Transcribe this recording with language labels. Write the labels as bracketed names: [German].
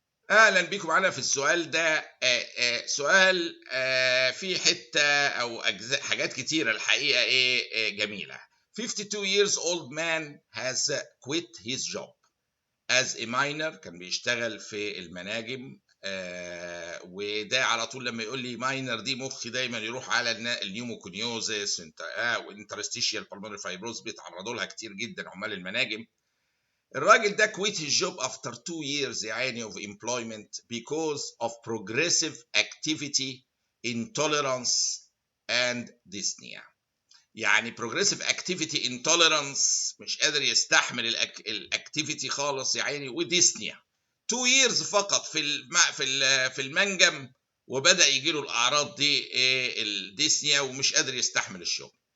[Arabic] اهلا بيكم معانا في السؤال ده. سؤال فيه حته او اجزاء حاجات كتيره الحقيقه جميله. [English] 52 years old man has quit his job as a miner. [Arabic] كان بيشتغل في المناجم. وده على طول لما يقول لي ماينر دي مخي دايما يروح على النيوموكونيوزس وانترستيشيال بالمونري فايبروز، بيتعرضوا لها كتير جدا عمال المناجم. الراجل ده [English] quit his job after 2 years [Arabic] يعني [English] of employment because of progressive activity intolerance and dyspnea. [Arabic] يعني [English] progressive activity intolerance [Arabic] مش قادر يستحمل الاكتيفيتي خالص يا عيني، وديسنيا 2 years فقط في المنجم، وبدأ يجي له الأعراض دي الديسنيا ومش قادر يستحمل الشغل.